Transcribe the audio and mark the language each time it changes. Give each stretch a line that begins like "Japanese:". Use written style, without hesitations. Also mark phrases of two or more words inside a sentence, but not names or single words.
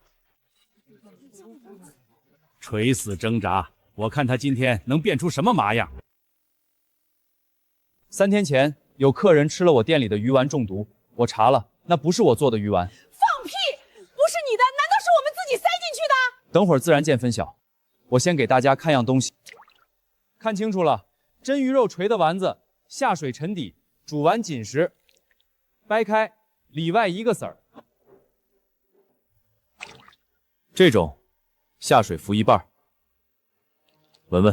Chinese: 垂死掙扎，我看他今天能變出什麼麻樣。 3天前有客人吃了我店裡的魚丸中毒，我查了，那不是我做的魚丸。放屁！不是你的，難道是我們自己塞進去的？等會兒自然見分曉。我先給大家看樣東西。看清楚了，真魚肉錘的丸子，下水沉底，煮完緊實，掰開，裡外一個籽兒。這種下水浮一半，聞聞。